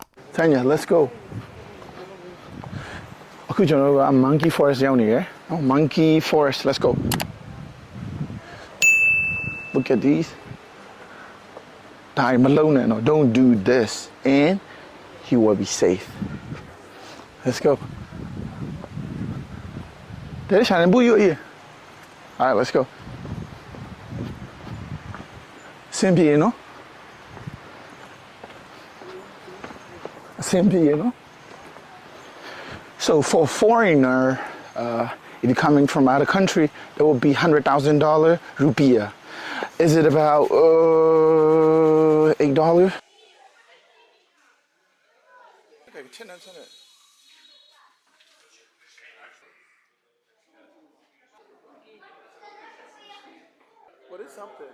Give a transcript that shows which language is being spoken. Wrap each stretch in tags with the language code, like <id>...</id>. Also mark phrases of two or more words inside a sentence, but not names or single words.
<en>Tanya, let's go.</en> <my>အခုကျွန်တော်တို့က</my> <en>monkey forest</en> <my>ရောက်နေရယ်နော်</my> <en>monkey forest let's go. Look at these.</en> <my>ဒါမလုံးနဲ့နော်</my> <en>don't do this and you will be safe. Let's go.</en> <my>တဲ့ရှာနေဘူးရ</my> <en>All right, let's go.</en> <my>အဆင်ပြေနော်အဆင်ပြေနော်</my> <en>So for a foreigner, if you're coming from out of country, that would be $100,000 rupiah. Is it about $8? Okay, 10. What is something?</en>